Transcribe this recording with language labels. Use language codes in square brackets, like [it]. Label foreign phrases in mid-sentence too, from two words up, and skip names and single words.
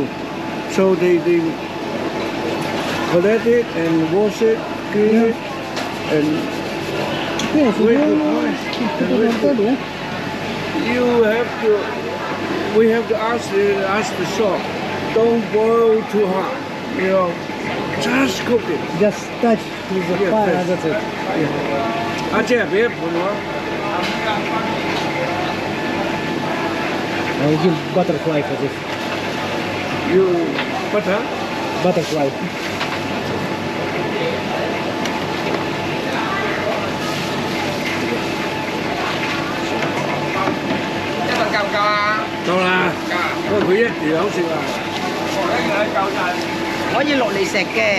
[en] so they collect it and wash it, clean it, and Yeah, so wait, yeah. you have to. We have to ask the shop. Don't boil too hot. You know, just cook it. Just touch with the Yeah, fire, touch. that's it. [yue] 阿姐別盤我。 [en] I'll give butterfly for this. You butter? Butterfly. [yue] 夠啦。不過佢一條友食啊，可以落嚟食嘅。